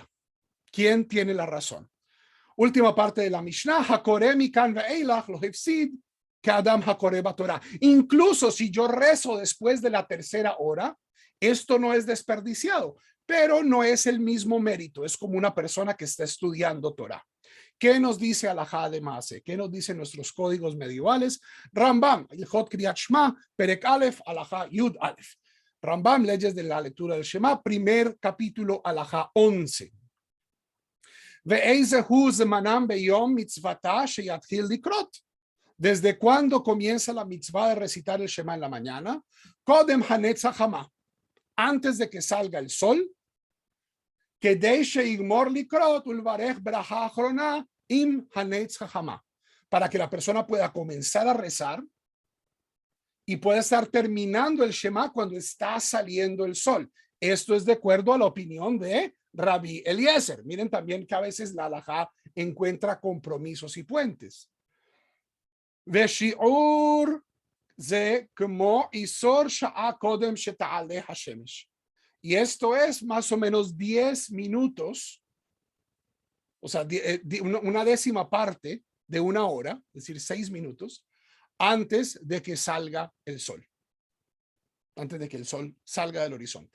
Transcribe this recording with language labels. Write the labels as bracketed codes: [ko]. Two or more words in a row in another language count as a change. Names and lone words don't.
[es] ¿Quién tiene la razón? Última parte de la Mishnah, [he] הקורא מכאן ואילך לא הפסיד כאדם הקורא בתורה. [es] Incluso si yo rezo después de la tercera hora, esto no es desperdiciado, pero no es el mismo mérito. Es como una persona que está estudiando Torah. ¿Qué nos dice Alajá de Maase? ¿Qué nos dicen nuestros códigos medievales? [he] Rambam, הלכות קריאת שמע פרק א הלכה יא. [es] Rambam, leyes de la lectura del Shema, primer capítulo, Alajá 11. ¿Desde cuándo comienza la mitzvah de recitar el Shema en la mañana? [he] קודם הנץ החמה, [es] antes de que salga el sol. Para que la persona pueda comenzar a rezar y pueda estar terminando el Shema cuando está saliendo el sol. Esto es de acuerdo a la opinión de Rabbi Eliezer. Miren también que a veces la halajá encuentra compromisos y puentes. [he] ושיעור זה כמו עשור שעה קודם שתעלה השמש. [es] Y esto es más o menos 10 minutos, o sea, una décima parte de una hora, es decir, 6 minutos, antes de que salga el sol. Antes de que el sol salga del horizonte.